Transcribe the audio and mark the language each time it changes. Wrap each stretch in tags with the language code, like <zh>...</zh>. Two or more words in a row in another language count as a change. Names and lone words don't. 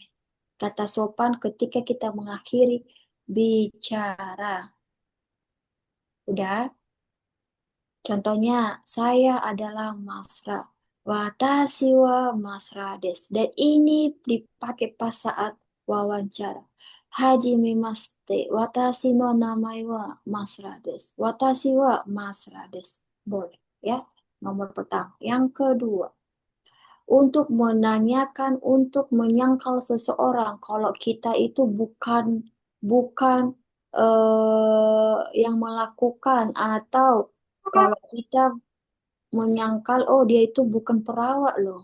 <id>Kata sopan ketika kita mengakhiri bicara. Udah, contohnya, saya adalah Masra.</id> <ja>私はマスラです.</ja> <id>Dan ini dipakai pas saat wawancara.</id> <ja>はじめまして。私の名前はマスラです. 私はマスラです.</ja> <id>Boleh ya. Nomor pertama. Yang kedua, untuk menanyakan, untuk menyangkal seseorang kalau kita itu bukan bukan yang melakukan, atau kalau kita menyangkal oh dia itu bukan perawat loh.</id>